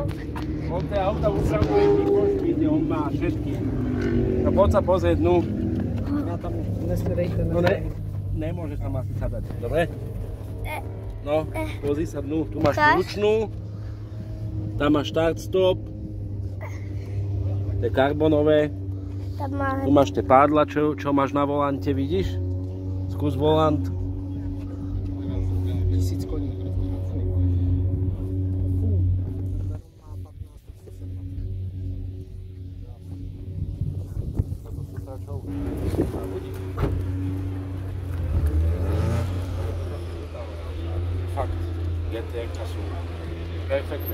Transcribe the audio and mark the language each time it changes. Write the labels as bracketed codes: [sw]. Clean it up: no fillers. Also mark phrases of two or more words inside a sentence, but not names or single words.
[sk] On tie auta upravuje, výpočty, on má všetky. No poď sa pozrieť, no. Ja tam nesledejte. No nemôžeš tam asi sadať, dobre? No, pozri sa dnu, tu máš ručnú. Tam máš start, stop. To je karbonové. Tu máš tie pádla, čo máš na volante, vidíš? Skús volant. 1000 koní. Fakt, GTR-ka sú perfektné.